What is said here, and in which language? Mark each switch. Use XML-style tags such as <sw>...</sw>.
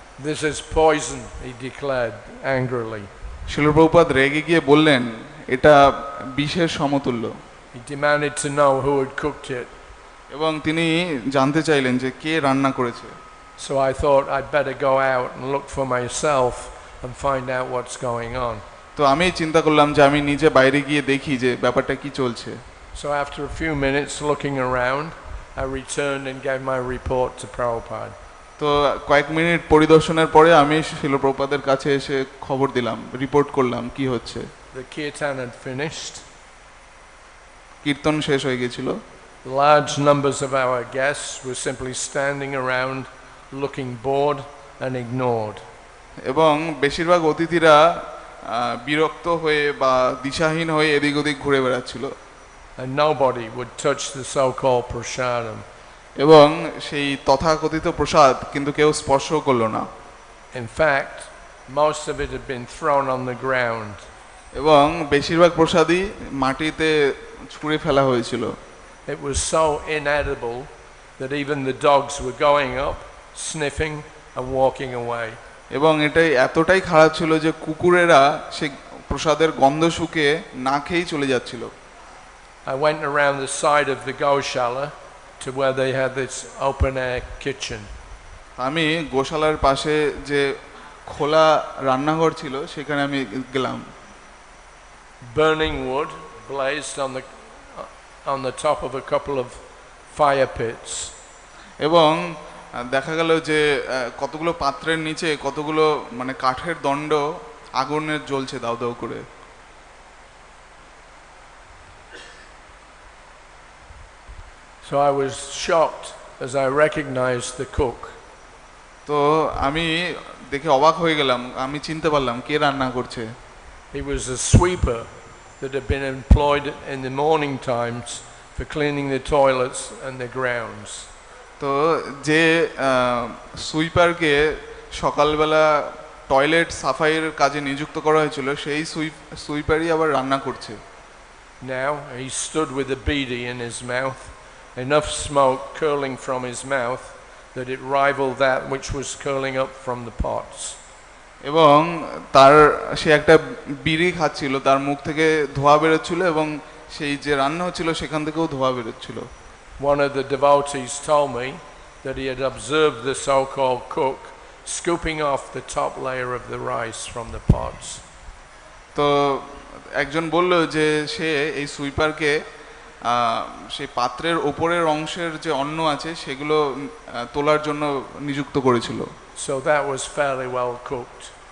<en>This is poison, he declared angrily.</en> <bn>শিল প্রভুপাদ রেগে গিয়ে বললেন এটা বিষের সমতুল্য।</bn> <en>He demanded to know who had cooked it.</en> <bn>এবং তিনি জানতে চাইলেন যে কে রান্না করেছে।</bn> <en>So I thought I'd better go out and look for myself and find out what's going on.</en> <bn>তো আমি চিন্তা করলাম যে আমি নিজে বাইরে গিয়ে দেখি যে ব্যাপারটা কি চলছে।</bn> <en>So after a few minutes looking around, I returned and gave my report to Prabhupada.</en> <bn>তো কয়েক মিনিট পরিদর্শনের পরে আমি শিল প্রভুপাদের কাছে এসে খবর দিলাম, রিপোর্ট করলাম কি হচ্ছে।</bn> <en>The kirtan had finished.</en> <bn>কীর্তন শেষ হয়ে গিয়েছিল।</bn> <en>Large numbers of our guests were simply standing around looking bored and ignored.</en> <bn>এবং বেশিরভাগ অতিথিরা বিরক্ত হয়ে বা দিশাহীন হয়ে এদিক ওদিক ঘুরে বেড়াচ্ছিল।</bn> <en>And nobody would touch the so-called prasadam.</en> <bn>এবং সেই তথাকথিত প্রসাদ কিন্তু কেউ স্পর্শ করলো না।</bn> <en>In fact, most of it had been thrown on the ground.</en> <bn>এবং বেশিরভাগ প্রসাদই মাটিতে ছুঁড়ে ফেলা হয়েছিল।</bn> <en>It was so inedible that even the dogs were going up, sniffing and walking away.</en> <bn>এবং এটাই এতটাই খারাপ ছিল যে কুকুরেরা সে প্রসাদের গন্ধ শুকে না খেয়েই চলে যাচ্ছিল।</bn> <en>I went around the side of the Goshala to where they had this open air kitchen.</en> <bn>আমি গোশালার পাশে যে খোলা রান্নাঘর ছিল সেখানে আমি গেলাম।</bn> <en>Burning wood blazed on the top of a couple of fire pits.</en> <bn>এবং দেখা গেল যে কতগুলো পাত্রের নিচে কতগুলো মানে কাঠের দণ্ড আগুনের জ্বলছে দাউ দাউ করে।</bn> <en>So I was shocked as I recognized the cook.</en> <bn>তো আমি দেখে অবাক হয়ে গেলাম, আমি চিনতে পারলাম কে রান্না করছে।</bn> <en>He was a sweeper that had been employed in the morning times for cleaning the toilets and the grounds.</en> <bn>তো যে সুইপারকে সকালবেলা টয়লেট সাফাইয়ের কাজে নিযুক্ত করা হয়েছিল সেই সুইপারই আবার রান্না করছে।</bn> <en>Now he stood with a beedi in his mouth, enough smoke curling from his mouth that it rivaled that which was curling up from the pots.</en> <bn>এবং তার সে একটা বিড়ি খাচ্ছিল, তার মুখ থেকে ধোঁয়া বেরোচ্ছিল এবং সেই যে রান্না হচ্ছিল সেখান থেকেও ধোঁয়া বেরোচ্ছিল।</bn> <en>One of the devotees told me that he had observed the so-called cook scooping off the top layer of the rice from the pots.</en> <bn>তো একজন বলল যে সে এই সুইপারকে সেই পাত্রের ওপরের অংশের যে অন্ন আছে সেগুলো তোলার জন্য নিযুক্ত করেছিল।</bn> <en>So that was fairly well cooked.</en>